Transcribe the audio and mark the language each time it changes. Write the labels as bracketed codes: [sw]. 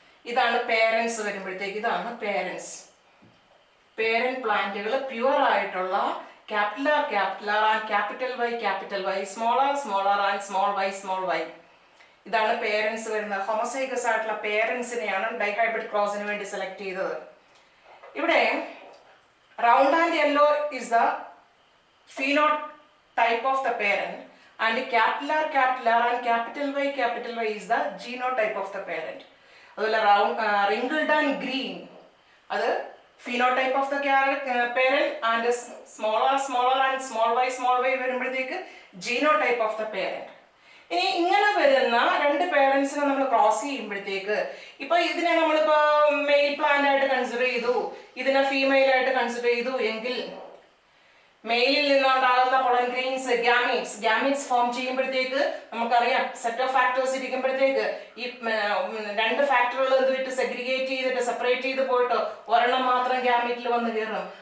[ml] ഇതാണ് പേരൻസ് വരുമ്പോഴത്തേക്ക്, ഇതാണ് പേരൻസ്. പേരന്റ് പ്ലാന്റുകൾ പ്യുവർ ആയിട്ടുള്ള capital R and capital Y, small R and small Y. ഇതാണ് പേരൻസ് വരുന്നത്. ഹോമോസൈഗസ് ആയിട്ടുള്ള പേരൻസിനെയാണ് ഡൈഹൈബ്രിഡ് ക്രോസിന് വേണ്ടി സെലക്ട് ചെയ്തത്. ഇവിടെ [en] Round and yellow is the phenotype of the parent and capital R and capital Y is the genotype of the parent. [ml] അതുപോലെ [en] wrinkled and green അത് phenotype of the parent and small r and small y [ml] വരുമ്പോഴത്തേക്ക് [en] genotype of the parent. [ml] ഇനി ഇങ്ങനെ വരുന്ന രണ്ട് പേരൻസിനെ നമ്മൾ cross ചെയ്യുമ്പോഴത്തേക്ക് ഇപ്പൊ ഇതിനെ നമ്മളിപ്പോ മെയിൽ പ്ലാന്റ് ആയിട്ട് കൺസിഡർ ചെയ്തു, ഇതിനെ ഫീമെയിൽ ആയിട്ട് കൺസിഡർ ചെയ്തു എങ്കിൽ മെയിലിൽ നിന്നുണ്ടാകുന്ന പൊളൻ ഗ്രെയിൻസ് ഗ്യാമീറ്റ്സ് ഫോം ചെയ്യുമ്പോഴത്തേക്ക് നമുക്കറിയാം സെറ്റ് ഓഫ് ഫാക്ടേഴ്സ് ഇരിക്കുമ്പോഴത്തേക്ക് ഈ രണ്ട് ഫാക്ടറുകൾ എന്ത് സെഗ്രിഗേറ്റ് ചെയ്തിട്ട് സെപ്പറേറ്റ് ചെയ്ത് പോയിട്ട് ഒരെണ്ണം മാത്രം ഗ്യാമീറ്റിൽ വന്ന് കയറും.